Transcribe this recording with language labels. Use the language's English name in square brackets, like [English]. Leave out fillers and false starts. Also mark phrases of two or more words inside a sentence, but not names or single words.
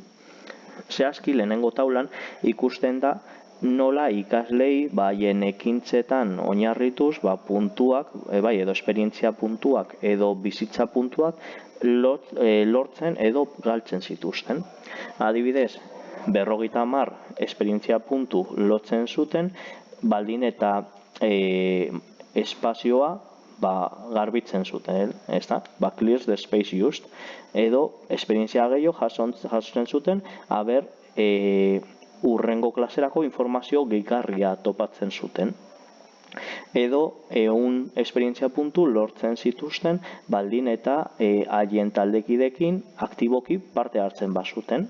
[Basque] Zehazki lehenengo taulan ikusten da nola ikaslei haien ekintzetan oinarrituz puntuak, bai, edo esperientzia puntuak edo bizitza puntuak lortzen edo galtzen zituzten. Adibidez, 50 esperientzia puntu lotzen zuten, baldin eta espazioa garbitzen zuten, ezta? [English] Clears the space used. [Basque] Edo, esperientzia gehiago jasotzen zuten, urrengo klaserako informazio gehigarria topatzen zuten. Edo, 100 esperientzia puntu lortzen zituzten, baldin eta haien taldekidekin aktiboki parte hartzen bazuten.